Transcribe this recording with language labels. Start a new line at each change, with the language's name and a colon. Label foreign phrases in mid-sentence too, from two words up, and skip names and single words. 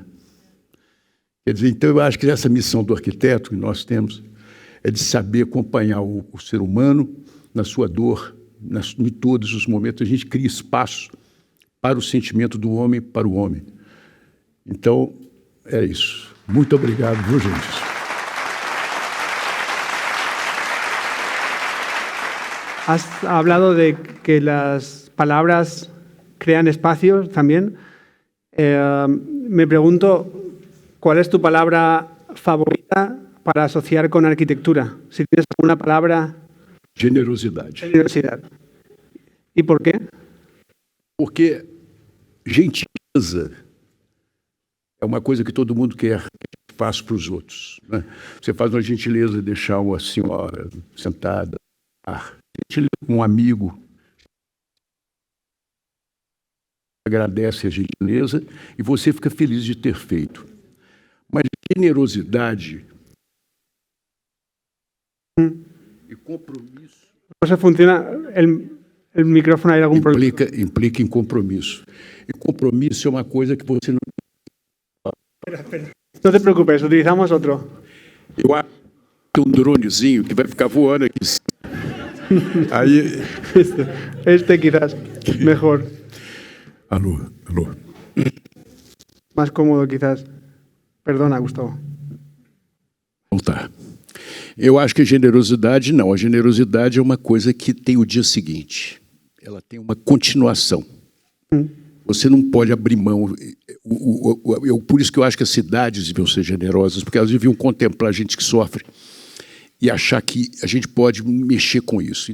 Portuguese: Quer dizer, então eu acho que essa missão do arquiteto que nós temos é de saber acompanhar o ser humano na sua dor, em todos os momentos. A gente cria espaço para o sentimento do homem, para o homem. Então, é isso. Muito obrigado, viu, gente?
Spanish: Has hablado de que las palabras crean espacios también. Me pregunto, ¿cuál es tu palabra favorita para asociar con arquitectura? Si tienes alguna palabra...
Portuguese: Generosidade.
Spanish: Generosidad. ¿Y por qué?
Portuguese: Porque gentileza é uma coisa que todo mundo quer que faça para os outros, né? Você faz uma gentileza de deixar uma senhora sentada, gentileza com um amigo, agradece a gentileza e você fica feliz de ter feito. Mas generosidade e compromisso... Você funciona...
Spanish: El micrófono, ¿hay algún problema?
Portuguese: Implica em compromisso. E compromisso é uma coisa que você não... Espera.
Spanish: No te preocupes, utilizamos otro.
Portuguese: Eu acho que um dronezinho que vai ficar voando aqui. Aí...
Spanish: Este quizás, mejor.
Portuguese: Alô.
Spanish: Más cómodo quizás. Perdona, Gustavo.
Portuguese: Então tá. Eu acho que a generosidade não. A generosidade é uma coisa que tem o dia seguinte. Ela tem uma continuação. Você não pode abrir mão. Por isso que eu acho que as cidades deviam ser generosas, porque elas deviam contemplar a gente que sofre e achar que a gente pode mexer com isso.